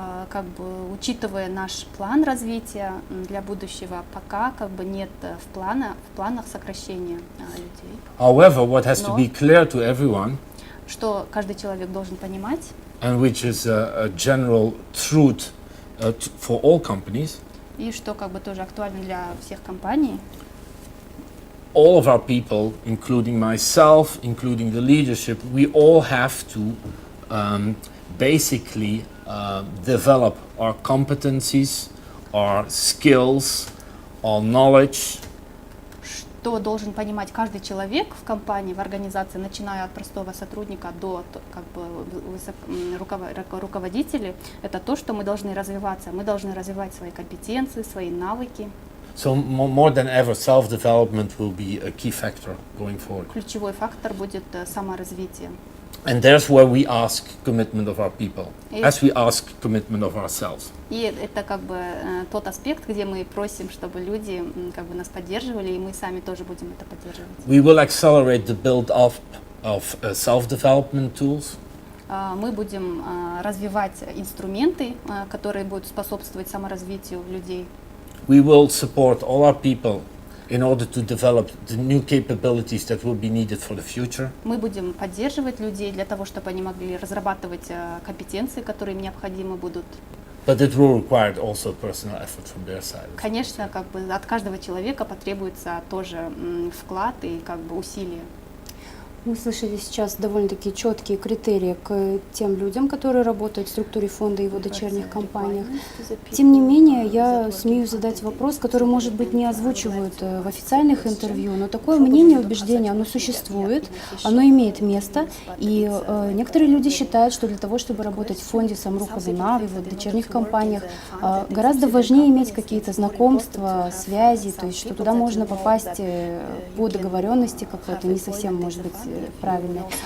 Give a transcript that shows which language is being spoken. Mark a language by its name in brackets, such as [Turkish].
[Russian] Как бы учитывая наш план развития для будущего, пока как бы нет в планах сокращения людей. [English] However, what has to be clear to everyone, [Russian] что каждый человек должен понимать, [English] and which is a general truth for all companies, [Russian] и что как бы тоже актуально для всех компаний. [English] All of our people, including myself, including the leadership, we all have to basically develop our competencies, our skills, our knowledge. [Russian] Что должен понимать каждый человек в компании, в организации, начиная от простого сотрудника до как бы руководителей, это то, что мы должны развиваться. Мы должны развивать свои компетенции, свои навыки. [English] So more than ever, self-development will be a key factor going forward. [Russian] Ключевой фактор будет саморазвитие. [English] And there's where we ask commitment of our people, as we ask commitment of ourselves. [Russian] И это как бы тот аспект, где мы просим, чтобы люди как бы нас поддерживали, и мы сами тоже будем это поддерживать. [English] We will accelerate the build-up of self-development tools. [Russian] Мы будем развивать инструменты, которые будут способствовать саморазвитию людей. [English] We will support all our people in order to develop the new capabilities that will be needed for the future. [Russian] Мы будем поддерживать людей для того, чтобы они могли разрабатывать компетенции, которые им необходимы будут. [English] But it will require also personal effort from their side. [Russian] Конечно, как бы от каждого человека потребуется тоже вклад и как бы усилия. Мы слышали сейчас довольно-таки четкие критерии к тем людям, которые работают в структуре фонда и его дочерних компаниях. Тем не менее, я смею задать вопрос, который, может быть, не озвучивают в официальных интервью, но такое мнение, убеждение, оно существует, оно имеет место, и некоторые люди считают, что для того, чтобы работать в фонде Самруха Казана, в его дочерних компаниях, гораздо важнее иметь какие-то знакомства, связи, то есть что туда можно попасть по договоренности какой-то, не совсем, может быть, правильно.